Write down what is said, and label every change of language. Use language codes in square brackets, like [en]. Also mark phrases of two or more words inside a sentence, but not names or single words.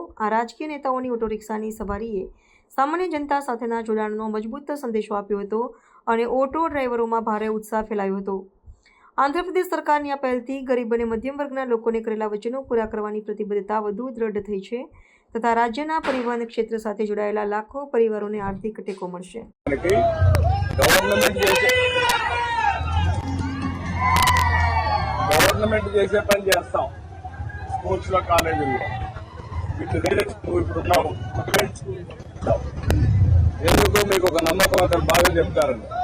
[gu] આ રાજકીય નેતાઓની ઓટો રિક્ષાની સવારીએ સામાન્ય જનતા સાથેના જોડાણનો મજબૂત સંદેશો આપ્યો હતો અને ઓટો ડ્રાઈવરોમાં ભારે ઉત્સાહ ફેલાયો હતો. આંધ્રપ્રદેશ સરકારની આ પહેલથી ગરીબ અને મધ્યમ વર્ગના લોકોને કરેલા વચનો પૂરા કરવાની પ્રતિબદ્ધતા વધુ દ્રઢ થઈ છે તથા રાજ્યના પરિવહન ક્ષેત્ર સાથે જોડાયેલા લાખો પરિવારોને આર્થિક ટેકો મળશે. [te] గవర్నమెంట్ చేసే పని చేస్తాం. స్కూల్స్ లో, కాలేజీల్లో వీటి నేర్చుకుంటున్నాము. ఎందుకు మీకు ఒక నమ్మకం అతను బాగా చెప్తారండి.